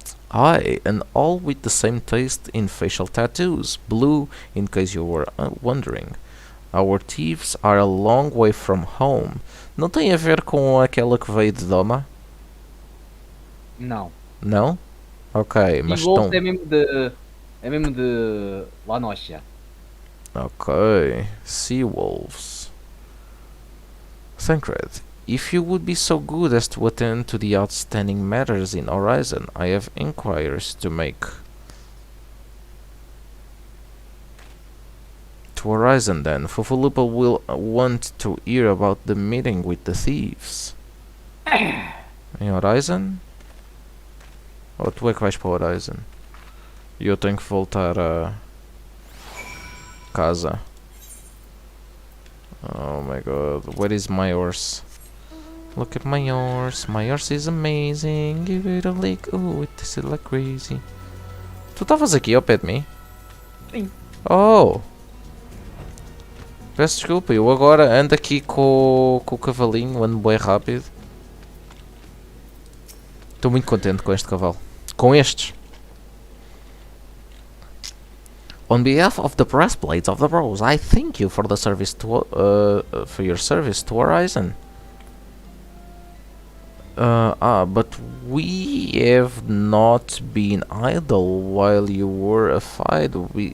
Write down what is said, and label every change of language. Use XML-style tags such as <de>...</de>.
<en>Aye, and all with the same taste in facial tattoos, blue, in case you were wondering. Our thieves are a long way from home.</en> <pt>Não tem a ver com aquela que veio de Doma? Não. Não? Ok, mas estão... É mesmo de Lanosia.</pt> <en>Ok, sea wolves. Thancred, if you would be so good as to attend to the outstanding matters in Horizon, I have inquiries to make. To Horizon then, Fufulupa will want to hear about the meeting with the thieves.</en> <pt>Em Horizon? Ou tu é que vais para Horizon? E eu tenho que voltar a casa.</pt> <en>Oh my god, where is my horse? Look at my horse. My horse is amazing. Give it a lick. Oh, it tastes like crazy.</en> <pt>Tu estavas aqui ao pé de mim? Sim. Oh! Peço desculpa, eu agora ando aqui com o cavalinho, ando bem rápido. Estou muito contente com este cavalo. Com estes.</pt> <en>On behalf of the breastplates of the Rose, I thank you for the service to for your service to Horizon. But we have not been idle while you were afield.</en>